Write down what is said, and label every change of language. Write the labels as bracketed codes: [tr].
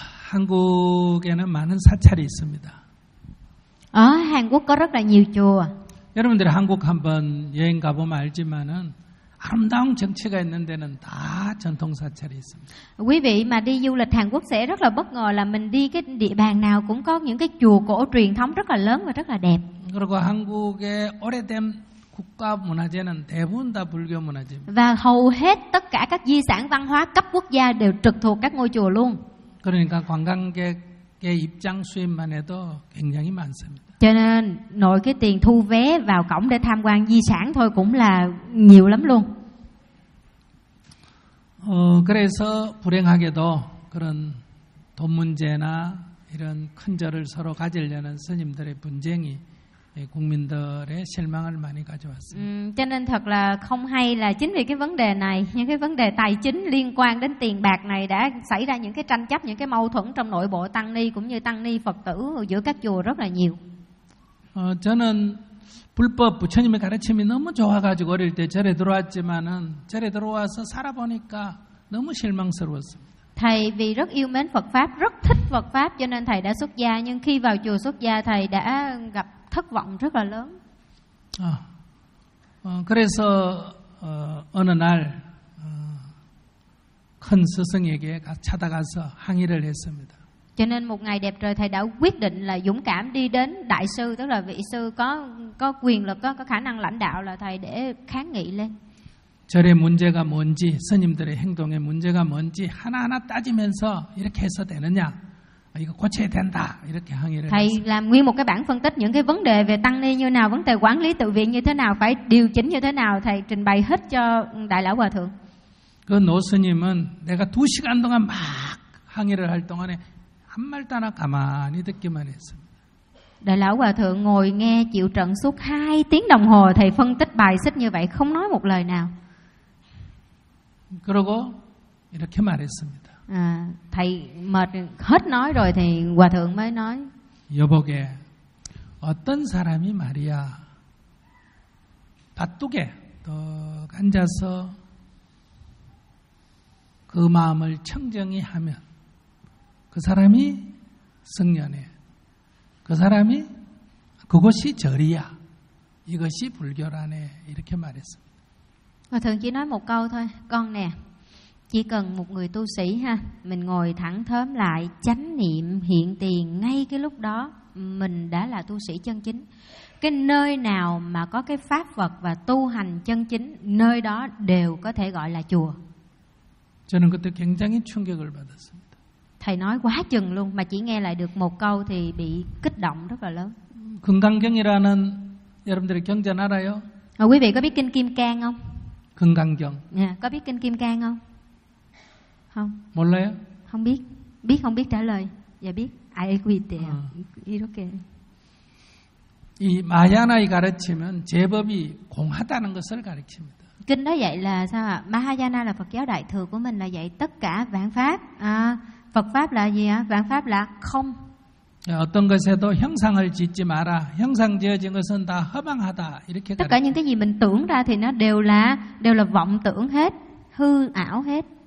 [ko] 한국에는 많은 사찰이 있습니다. [vi] Ở Hàn Quốc có rất là nhiều chùa. [ko] 여러분들 한국 한번 여행 가 보면 알지만은 아름다운 정치가 있는 데는 다 전통 사찰이 있습니다. [vi] Quý vị mà đi du lịch Hàn Quốc sẽ rất là bất ngờ là mình đi cái địa bàn nào cũng có những cái chùa cổ truyền thống rất là lớn và rất là đẹp. [ko] 그리고 한국의 오래된 국가 문화재는 대부분 다 불교 문화재입니다. [vi] Và hầu hết tất cả các di sản văn hóa cấp quốc gia đều trực thuộc các ngôi chùa luôn. [ko] 그러니까 관광객의 입장 수입만 해도 굉장히 많습니다. [vi] Cho nên nội cái tiền thu vé vào cổng để tham quan di sản thôi cũng là nhiều lắm luôn. [ko] 그래서 불행하게도 그런 돈 문제나 이런 큰 절을 서로 가지려는 스님들의 분쟁이 국민들의 실망을 많이 가져왔습니다. [vi] Cho nên thật là không hay là chính vì cái vấn đề này, những cái vấn đề tài chính liên quan đến tiền bạc này đã xảy ra những cái tranh chấp, những cái mâu thuẫn trong nội bộ tăng ni cũng như tăng ni Phật tử giữa các chùa rất là nhiều. [ko] 저는 불법 부처님의 가르침이 너무 좋아가지고 어릴 때 절에 들어왔지만은 절에 들어와서 살아보니까 너무 실망스러웠습니다. [vi] Thầy vì rất yêu mến Phật pháp, rất thích Phật pháp, cho nên thầy đã xuất gia. Nhưng khi vào chùa xuất gia, thầy đã gặp thất vọng rất là lớn. [ko] 그래서 어느 날 큰 스승에게 찾아가서 항의를 했습니다. [vi] Cho nên một ngày đẹp trời, thầy đã quyết định là dũng cảm đi đến đại sư, tức là vị sư có quyền lực, có khả năng lãnh đạo, là thầy để kháng nghị lên. [ko] 절의 문제가 뭔지, 스님들의 행동의 문제가 뭔지 하나하나 따지면서 이렇게 해서 되느냐, 이거 고쳐야 된다, 이렇게 항의를 [vi] thầy [ko] 했습니다. [vi] Làm nguyên một cái bản phân tích những cái vấn đề về tăng ni như nào, vấn đề quản lý tự viện như thế nào, phải điều chỉnh như thế nào, thầy trình bày hết cho Đại Lão Hòa Thượng. [ko] 그 노스님은 내가 두 시간 동안 막 항의를 할 동안에 한 말도 하나 가만히 듣기만 했습니다. [vi] Đại Lão Hòa Thượng ngồi nghe chịu trận suốt 2 tiếng đồng hồ, thầy phân tích bài xích như vậy không nói một lời nào. [ko] 그러고 이렇게 말했습니다. [vi] 아, thầy mệt hết nói rồi thì Hòa Thượng mới nói. [ko] 여보게, 어떤 사람이 말이야, 바뚝에 또 앉아서 그 마음을 청정히 하면 그 사람이 성년에 그 사람이 그것이 절이야 이것이 불교라네 이렇게 말했어요. [vi] 아, thường chỉ nói một câu thôi. Con nè, chỉ cần một người tu sĩ ha, mình ngồi thẳng thớm lại, chánh niệm hiện tiền ngay cái lúc đó, mình đã là tu sĩ chân chính. Cái nơi nào mà có cái pháp vật và tu hành chân chính, nơi đó đều có thể gọi là chùa. [ko] 저는 그때 굉장히 충격을 받았습니다. [vi] Thầy nói quá chừng luôn, mà chỉ nghe lại được một câu thì bị kích động rất là lớn. [ko] 금강경이라는 여러분들이 경전 알아요? [vi] 아, quý vị có biết kinh Kim Cang không? [ko] 금강경. [vi] Yeah, có biết kinh Kim Cang không? Không. [ko] 몰라요? [vi] Không biết. Biết không biết trả lời. Dạ biết. [en] I agree there. [vi] 아. [ko] 이렇게. 이 마야나의 가르침은 제법이 공하다는 것을 가르칩니다. [vi] Kinh đó dạy là sao ạ? Mahayana là Phật giáo đại thừa của mình là dạy tất cả vạn pháp. À, Phật pháp là gì ạ? Vạn pháp là không. [ko] 어떤 것에도 형상을 짓지 마라. 형상 지어진 것은 다 허망하다. 이렇게 [vi] tất cả những cái gì mình tưởng ra thì nó đều là vọng tưởng hết, hư ảo hết.